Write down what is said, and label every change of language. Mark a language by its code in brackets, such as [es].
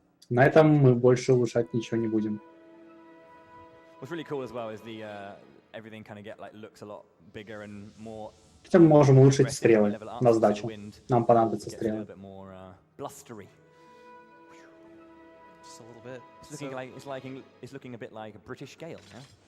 [ru] На этом мы больше улучшать ничего не будем. [en] What's really cool as well is the everything kind of looks a lot bigger and more. [ru] Хотя мы можем улучшить стрелы на сдачу. Нам понадобятся стрелы. [en] Blustery. Just a little bit. It's looking a bit like a British Gale, yeah?